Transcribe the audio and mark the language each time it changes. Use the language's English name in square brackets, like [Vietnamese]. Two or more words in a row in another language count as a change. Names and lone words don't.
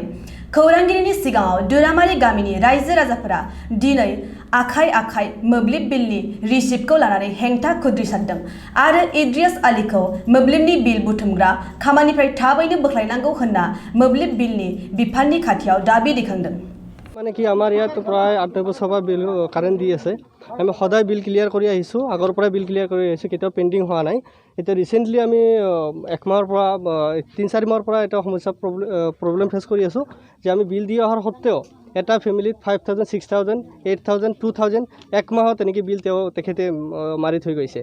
[Bodo] खौरांगिरिनि सिगाङाव दुरामारि गामिनि रायजो राजाफोरा दिनै आखाइ मोब्लिब बिलनि रिसिप्टखौ लानानै हेंथा खुद्रिसारदों आरो एन्ड्रियास आलीखौ मोब्लिबनि बिल बुथुमग्रा खामानिनिफ्राय थाबैनो बोख्लायनांगौ होनना मोब्लिब बिलनि बिफाननि खाथियाव दाबि दैखांदों। [Assamese] মানে কি আমাৰ ইয়াত প্ৰায় 8-9 বছৰৰ পৰা [English] bill current [Assamese] দি আছে। আমি সদায় [English] bill clear [Assamese] কৰি আহিছোঁ, আগৰ পৰাই [English] bill clear [Assamese] কৰি আহিছোঁ, কেতিয়াও পেণ্ডিং হোৱা নাই। এতিয়া ৰিচেণ্টলি আমি 1 মাহৰ পৰা 3-4 মাহৰ পৰা এটা সমস্যা [English] problem face [Assamese] কৰি আছোঁ যে আমি বিল দি অহাৰ সত্ত্বেও এটা ফেমিলিত 5,000, 6,000, 8,000, 2,000 এক মাহত এনেকৈ বিল তেখেতে মাৰি থৈ গৈছে।